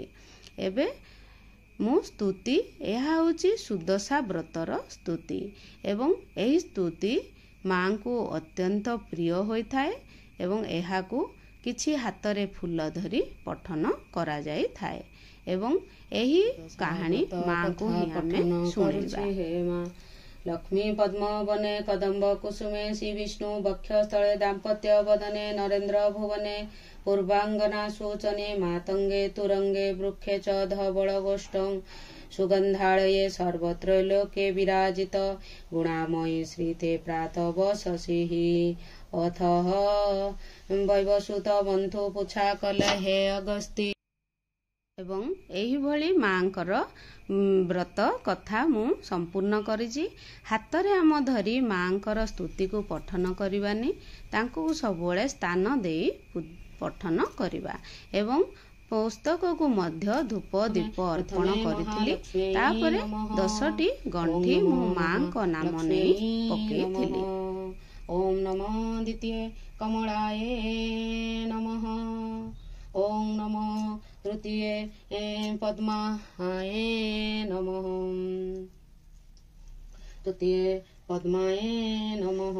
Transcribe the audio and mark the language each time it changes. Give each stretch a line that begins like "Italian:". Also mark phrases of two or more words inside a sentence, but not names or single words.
Odia: ଏବେ ମୁଁ ସ୍ତୁତି, ଏହା ହେଉଛି ସୁଦଶା ବ୍ରତର ସ୍ତୁତି ଏବଂ ଏହି ସ୍ତୁତି ମାଙ୍କୁ ଅତ୍ୟନ୍ତ ପ୍ରିୟ ହୋଇଥାଏ ଏବଂ ଏହାକୁ କିଛି ହାତରେ ଫୁଲ ଧରି ପଠନ କରାଯାଇଥାଏ ଏବଂ ଏହି କାହାଣୀ ମାଙ୍କୁ ହିଁ ଆମେ ଶୁଣିବା।
Sanskrit: हे मां लक्ष्मी पद्म वने कदम्ब कुसुमे श्री विष्णु वक्षस्थले दाम्पत्य वदने नरेन्द्र भुवने पूर्वांगना सूचने मातंगे तुरंगे वृक्षे च धवल गोष्ठं सुगंधालये सर्वत्र लोके विराजित गुणामयी श्रीते प्रातः शशिः अथः वैवसुत बंधु पुछा कले हे अगस्ती।
Odia: ଏବଂ ଏହିଭଳି ମାଙ୍କର ବ୍ରତ କଥା ମୁଁ ସମ୍ପୂର୍ଣ୍ଣ କରିଛି। ହାତରେ ଆମ ଧରି ମାଙ୍କର ସ୍ତୁତିକୁ ପଠନ କରିବାନି, ତାଙ୍କୁ ସବୁବେଳେ ସ୍ଥାନ ଦେଇ ପଠନ କରିବା ଏବଂ ପୁସ୍ତକକୁ ମଧ୍ୟ ଧୂପ ଦୀପ ଅର୍ପଣ କରିଥିଲି। ତାପରେ 10ଟି ଗଣ୍ଠି ମୁଁ ମାଙ୍କ ନାମ ନେଇ ପକେଇଥିଲି।
Sanskrit: ओम नमः द्वितीय कमलाय नमः। ओम नमः तृतीय पद्माय नमः। तृतीय पद्माय नमः।